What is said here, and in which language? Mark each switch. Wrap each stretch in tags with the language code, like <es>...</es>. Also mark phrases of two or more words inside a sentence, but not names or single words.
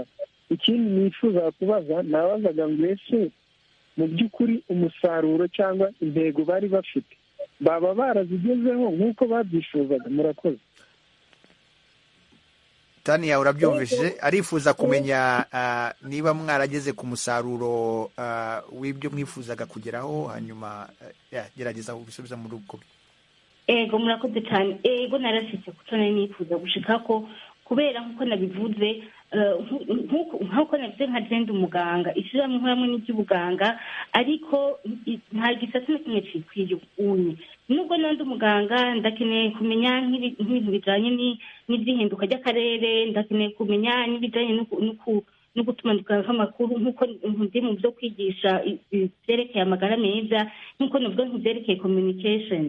<rw>Ikindi nifuza kubaza, nabazaga ngo ese mu by'ukuri umusaruro cyangwa intego bari bafite baba barazigezeho nk'uko babyifuzaga? Murakoze. Tania urabyumvise, arifuza kumenya niba mwarageze ku musaruro w'ibyo mwifuzaga kugeraho, hanyuma gerageza ubisubiza muri ubwo.</rw> <rn>Ego murakoze cyane. Ego narashitse kuko nari nifuza gushika ko, kubera nk'uko nabivuze, nk'uko nabivuze nka jenda umuganga ishyiramo hamwe n'iby'ubuganga, ariko nta gisata na kimwe cikwiye unye. Nubwo nandi umuganga ndakeneye kumenya nk'ibintu bijanye n'iby'ihinduka ry'akarere, ndakeneye kumenya n'ibijanye no gutumanika kw'amakuru, nk'uko ndi mu byo kwigisha ibyerekeye amagara meza, nk'uko navuga nk'ibyerekeye communication.</rn>